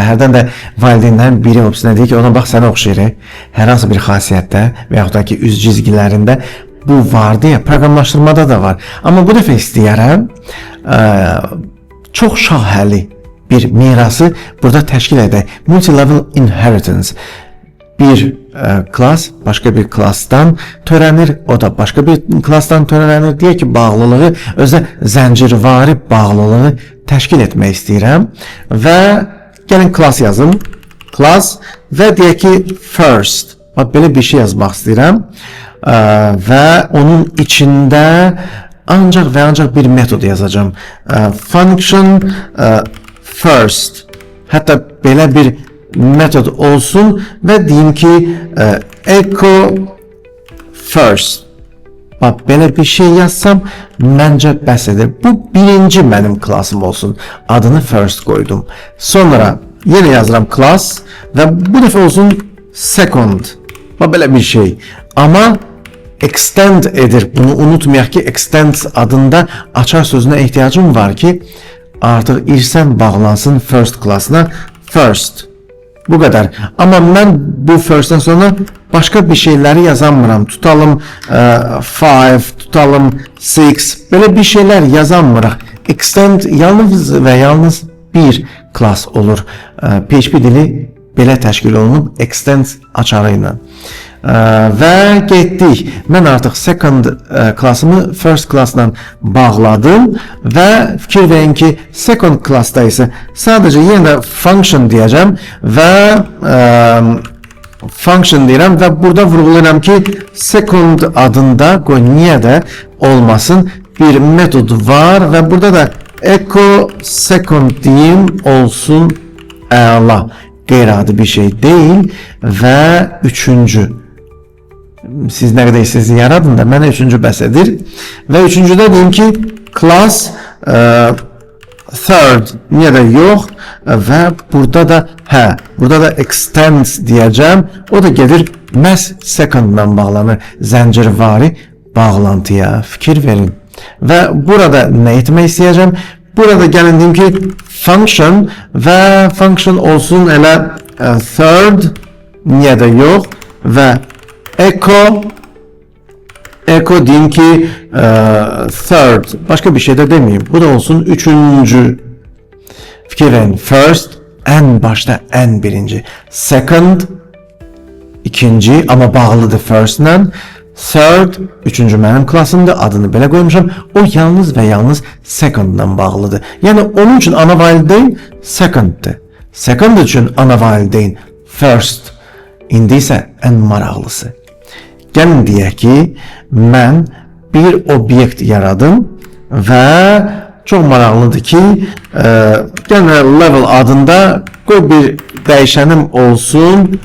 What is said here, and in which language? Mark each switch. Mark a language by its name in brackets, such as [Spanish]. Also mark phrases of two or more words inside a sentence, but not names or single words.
[Azerbaijani] Hərdən də valideynlərin biri o birisinə deyir ki, ona bax sənə oxşayır. Hər hansı bir xasiyyətdə və yaxud da ki, üz cizgilərində bu var deyə proqramlaşdırmada da var. Amma bu dəfə istəyərəm çox şahəli bir mirası burada təşkil edək. [English] Multi-level inheritance. [Azerbaijani] Bir klass başqa bir klassdan törənir, o da başqa bir klassdan törənir. Deyək ki, bağlılığı, özə zəncirvari bağlılığı təşkil etmək istəyirəm və gəlin klass yazım. Klass və deyək ki, first. Bax, belə bir şey yazmaq istəyirəm və onun içində ancaq və ancaq bir metod yazacağım. [English] Function first. [Azerbaijani] Hətta belə bir metod olsun ve diyeyim ki [English] echo first. [Azerbaijani] Bak, belə bir şey yazsam məncə bəs edir. Bu birinci mənim klasım olsun. [Turkish] Adını first koydum. Sonra yine yazıram class ve bu defa olsun second. [Azerbaijani] Bak, belə bir şey. Ama extend edir. Bunu unutmayaq ki, [Turkish] extend adında açar sözüne ihtiyacım var ki artık irsən bağlansın first classına. First. Bu kadar. Ama ben bu first'ten sonra başka bir şeyleri yazamıram. Tutalım 5, tutalım 6. Böyle bir şeyler yazamırıq. Extend yalnız ve yalnız bir class olur. [Azerbaijani] PHP dili belə təşkil olunub extend açarı ilə. Və getdik. Mən artıq second classımı first classla bağladım və fikir verin ki, second classda isə sadəcə yenə də function deyəcəm və function deyirəm və burada vurğulayıram ki, second adında qoy niyə də olmasın bir metod var və burada da [English] echo second [Azerbaijani] diyeyim olsun əla. [Turkish] Qeyri-adi bir şey değil ve üçüncü. [Azerbaijani] Siz ne kadar sizi yaradın da mənə üçüncü bəs edir. [Turkish] Ve üçüncüde diyeyim ki [English] class third [Turkish] niye de yok ve burada da burada da extend diyeceğim. [Azerbaijani] O da gelir məhz second'dan bağlanır. Zəncirvari bağlantıya fikir verin. Ve burada ne etmək istəyəcəm? Burada gəlin deyim ki function ve function olsun elə third niyə də yox və echo diyeyim ki third, başka bir şey de demeyeyim. Bu da olsun üçüncü. Fikir verin, first en başta en birinci, second ikinci ama bağlıdır first'la. Third, üçüncü mənim klasımdır, adını belə qoymuşam. O yalnız və yalnız second'dan bağlıdır. Yəni onun üçün ana valideyn second'dır. Second üçün ana valideyn first. İndi isə ən maraqlısı. Gəlin deyək ki, mən bir obyekt yaradım və çox maraqlıdır ki, gəlin level adında qoy bir dəyişənim olsun.